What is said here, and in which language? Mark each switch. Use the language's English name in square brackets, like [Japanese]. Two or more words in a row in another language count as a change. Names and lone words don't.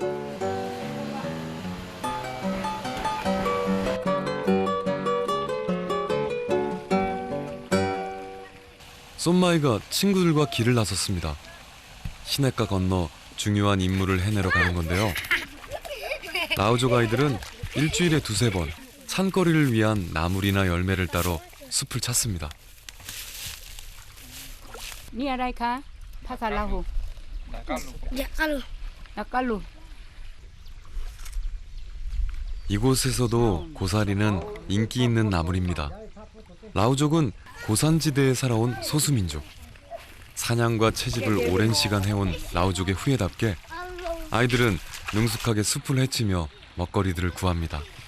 [Korean] 쏨마이가 친구들과 길을 나섰습니다. 시냇가 건너 중요한 임무를 해내러 가는 건데요. 라오족 아이들은 일주일에 2~3번 산거리를 위한 나물이나 열매를 따러 숲을 찾습니다. [Thai] นี่อะไรคะภาษาลาหู 약갈루. [Korean] 이곳에서도 고사리는 인기 있는 나물입니다. 라오족은 고산지대에 살아온 소수민족. 사냥과 채집을 오랜 시간 해온 라오족의 후예답게 아이들은 능숙하게 숲을 헤치며 먹거리들을 구합니다.